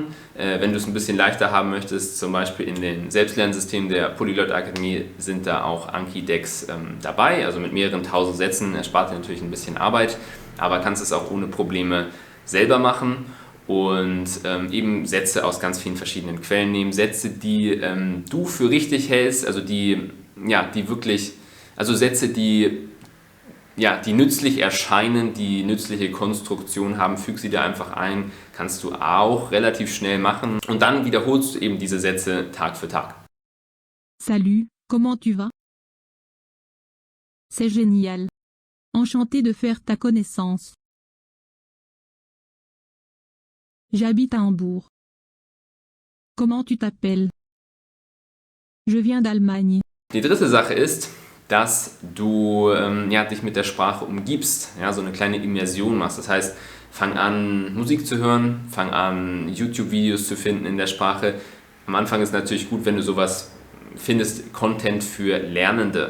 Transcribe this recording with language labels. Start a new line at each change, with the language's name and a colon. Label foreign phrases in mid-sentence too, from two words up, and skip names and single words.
German: Wenn du es ein bisschen leichter haben möchtest, zum Beispiel in den Selbstlernsystemen der Polyglot Akademie sind da auch Anki-Decks dabei, also mit mehreren tausend Sätzen, erspart dir natürlich ein bisschen Arbeit, aber kannst es auch ohne Probleme selber machen und eben Sätze aus ganz vielen verschiedenen Quellen nehmen, Sätze, die du für richtig hältst, also die wirklich, also Sätze, die nützlich erscheinen, die nützliche Konstruktion haben, füg sie dir einfach ein, kannst du auch relativ schnell machen und dann wiederholst du eben diese Sätze Tag für Tag.
French: Salut, comment tu vas? C'est génial. Enchanté de faire ta connaissance. J'habite à Hambourg. Comment tu t'appelles? Je viens d'Allemagne.
German: Die dritte Sache ist, dass du dich mit der Sprache umgibst, ja, so eine kleine Immersion machst. Das heißt, fang an Musik zu hören, fang an YouTube-Videos zu finden in der Sprache. Am Anfang ist natürlich gut, wenn du sowas findest, Content für Lernende.